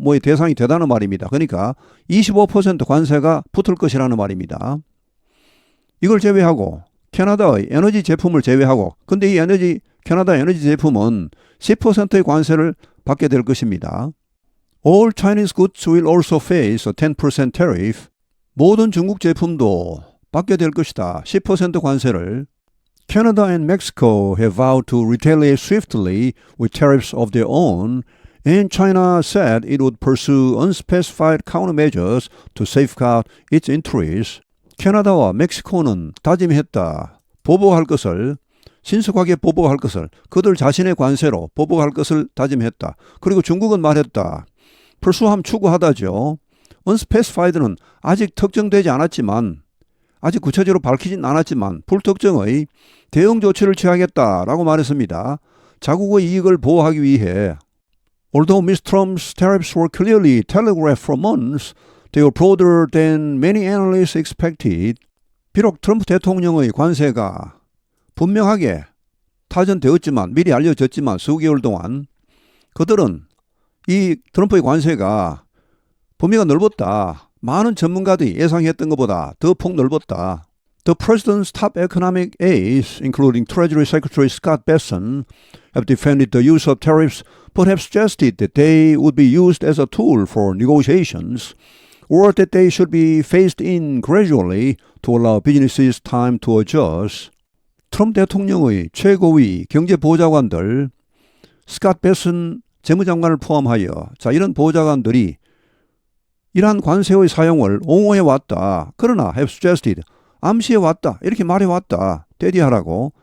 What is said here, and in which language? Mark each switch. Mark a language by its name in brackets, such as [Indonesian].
[Korean] 뭐의 대상이 되다는 말입니다. 그러니까 25% 관세가 붙을 것이라는 말입니다. 이걸 제외하고 캐나다의 에너지 제품을 제외하고 근데 이 캐나다 에너지 제품은 10%의 관세를 받게 될 것입니다. [English] All Chinese goods will also face a 10% tariff. [Korean] 모든 중국 제품도 받게 될 것이다. 10% 관세를. [English] Canada and Mexico have vowed to retaliate swiftly with tariffs of their own, and China said it would pursue unspecified countermeasures to safeguard its interests. [Korean] 캐나다와 멕시코는 다짐했다. 보복할 것을, 신속하게 보복할 것을, 그들 자신의 관세로 보복할 것을 다짐했다. 그리고 중국은 말했다. pursue함 추구하다죠. unspecified는 아직 특정되지 않았지만 아직 구체적으로 밝히진 않았지만 불특정의 대응 조치를 취하겠다라고 말했습니다. 자국의 이익을 보호하기 위해 [English] Although Ms. Trump's tariffs were clearly telegraphed for months, they were broader than many analysts expected. [Korean] 비록 트럼프 대통령의 관세가 분명하게 타전되었지만 미리 알려졌지만 수개월 동안 그들은 이 트럼프의 관세가 범위가 넓었다. 많은 전문가들이 예상했던 것보다 더 폭넓었다. [English] The president's top economic aides, including Treasury Secretary Scott Bessent, have defended the use of tariffs but have suggested that they would be used as a tool for negotiations or that they should be phased in gradually to allow businesses time to adjust. [Korean] 트럼프 대통령의 최고위 경제보좌관들, 스캇 베슨 재무장관을 포함하여 이런 보좌관들이 이러한 관세의 사용을 옹호해왔다. 그러나 [English] have suggested, [Korean] 암시해왔다. 이렇게 말해왔다. 대디하라고.